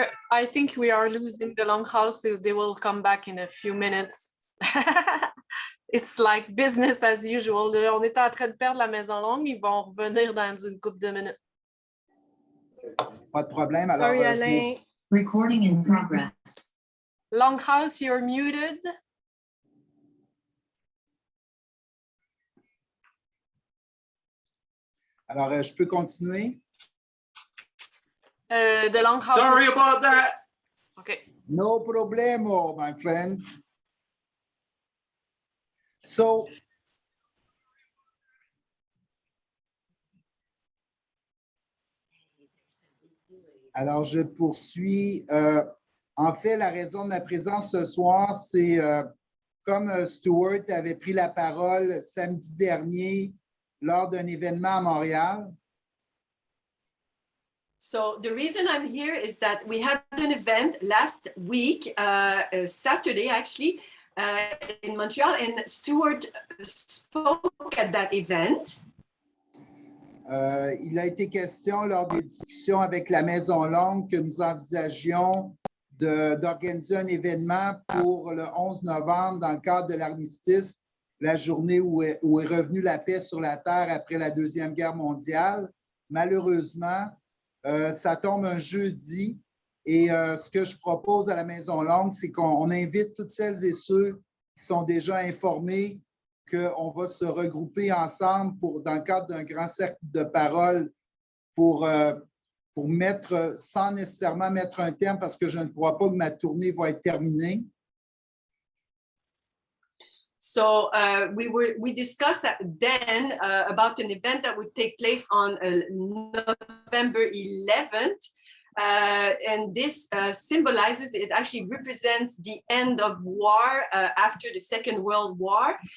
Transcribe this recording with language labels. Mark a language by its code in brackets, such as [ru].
[en] I think we are losing the Longhouse. They will come back in a few minutes. It's like business as usual. [fr] On était en train de perdre la Maison Longue. Ils vont revenir dans une couple de minutes. Pas de problème. Alors, [en] Sorry, Alain. Recording in progress. Longhouse, you're muted. [fr] Alors, je peux continuer? [en] The Longhouse. Sorry about that. Okay. No problemo, my friends. [fr] So, alors je poursuis. En fait, la raison de ma présence ce soir, c'est comme Stuart avait pris la parole samedi dernier lors d'un événement à Montréal. [en] So the reason I'm here is that we had an event last week, Saturday actually, in Montreal, and Stuart spoke at that event. [fr] Il a été question lors des discussions avec la Maison Longue que nous envisagions d'organiser un événement pour le 11 novembre dans le cadre de l'armistice, la journée où est revenue la paix sur la Terre après la Deuxième Guerre mondiale. Malheureusement, ça tombe un jeudi et ce que je propose à la Maison Longue, c'est qu'on invite toutes celles et ceux qui sont déjà informés qu'on va se regrouper ensemble dans le cadre d'un grand cercle de parole pour mettre, sans nécessairement mettre un terme, parce que je ne crois pas que ma tournée va être terminée. [en] So we discussed then about an event that would take place on November 11th. And this symbolizes, it actually represents the end of war after the Second World War.